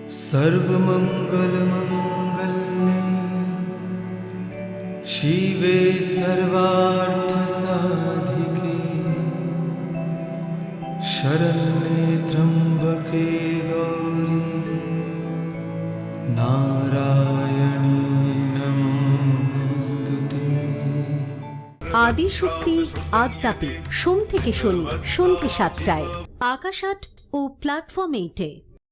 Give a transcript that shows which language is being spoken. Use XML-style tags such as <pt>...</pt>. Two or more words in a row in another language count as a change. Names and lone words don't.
<sa>सर्वमङ्गलमङ्गल्ये शिवे सर्वार्थसाधिके शरण्ये त्र्यम्बके गौरी नारायणी नमोस्तुते।</sa> <bn>আদিশক্তি আদ্যাপি সোম থেকে শনি সন্ধ্যে ৭টায় আকাশ আট ও প্ল্যাটফর্ম 8-এ।</bn>